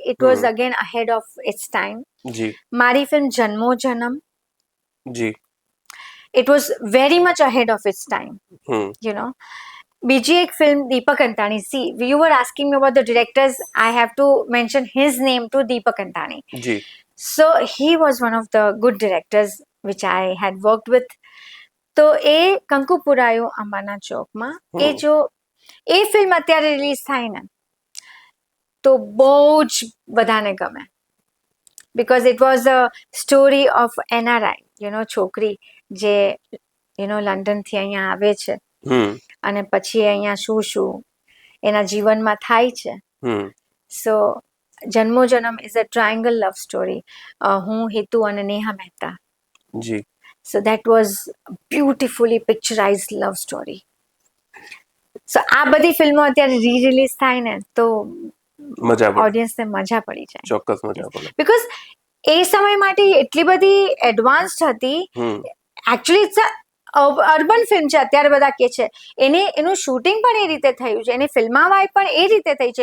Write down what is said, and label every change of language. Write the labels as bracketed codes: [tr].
[en] It was again ahead of its time. [gu] મારી film [en] Janmo Janam, it was very much ahead of its time, you know. [gu] બીજી એક film [en] Deepak Antani. See, you were asking me about the directors. I have to mention his name too, Deepak Antani. So he was one of the good directors which I had worked with. [gu] તો એ કંકુ પુરાયો અંબાના ચોકમાં, એ film અત્યારે release થાય ને તો બહુ જ બધાને ગમે. [en] because it was a story of NRI, [gu] છોકરી જે લંડનથી અહીંયા આવે છે અને પછી અહીંયા શું એના જીવનમાં થાય છે. [en] So Janmo Janam is a triangle love story. [gu] હું, હિતુ અને Neha Mehta. [en] So that was beautifully picturized love story. [gu] So આ બધી ફિલ્મો અત્યારે રી-રિલીઝ થાય ને તો ઓડિયન્સને મજા પડી જાય. ચોક્કસ મજા પડે. બીકોઝ એ સમય માટે એટલી બધી એડવાન્સ્ડ હતી. એકચ્યુઅલી [en] it's urban film [gu] છે અત્યારે બધા કે છે. એનું શૂટિંગ પણ એ રીતે થયું છે, એની ફિલ્માવાય પણ એ રીતે થઈ છે.